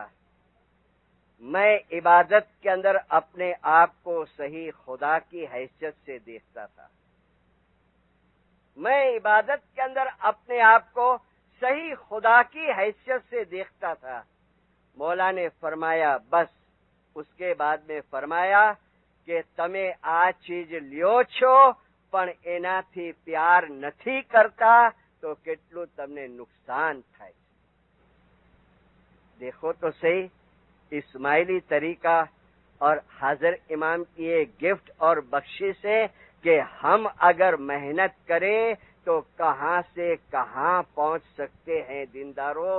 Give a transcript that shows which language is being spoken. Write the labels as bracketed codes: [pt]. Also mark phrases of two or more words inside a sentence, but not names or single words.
[ur] میں عبادت کے اندر اپنے آپ کو صحیح خدا کی حیثیت سے دیکھتا تھا. میں عبادت کے اندر اپنے آپ کو صحیح خدا کی حیثیت سے دیکھتا تھا. مولا نے فرمایا بس. اس کے بعد میں فرمایا کہ تمہیں [gu] આ ચીજ લ્યો છો પણ એનાથી પ્યાર નથી કરતા તો કેટલું તમને નુકસાન થાય. [ur] دیکھو تو صحیح اسماعیلی طریقہ اور حاضر امام کی یہ گفٹ اور بخشش ہے کہ ہم اگر محنت کریں تو کہاں سے کہاں پہنچ سکتے ہیں دینداروں.